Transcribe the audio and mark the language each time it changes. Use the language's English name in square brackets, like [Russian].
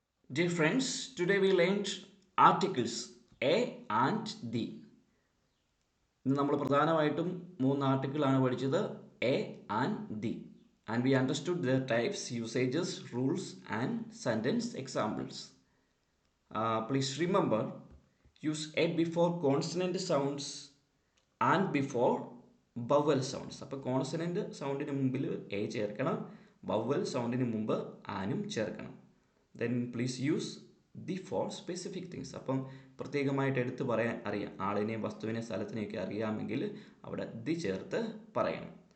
[English] Dear friends, today we learned articles a and the. [Malayalam] ഇന്ന് നമ്മൾ പ്രധാനമായിട്ടും 3 ആർട്ടിക്കിളാണ് പഠിച്ചത്, A and the. [English] And we understood their types, usages, rules and sentence examples. Please remember, use a before consonant sounds and before vowel sounds. [Malayalam] അപ്പോൾ consonant സൗണ്ടിന് മുമ്പിൽ A ചേർക്കണം, vowel സൗണ്ടിന് മുമ്പ് ആനും ചേർക്കണം. [English] Then please use the for specific things. [Malayalam] അപ്പം പ്രത്യേകമായിട്ട് എടുത്ത് പറയാൻ അറിയാം, ആളിനെയും വസ്തുവിനെയും സ്ഥലത്തിനെയൊക്കെ അറിയാമെങ്കിൽ അവിടെ ദി ചേർത്ത് പറയണം.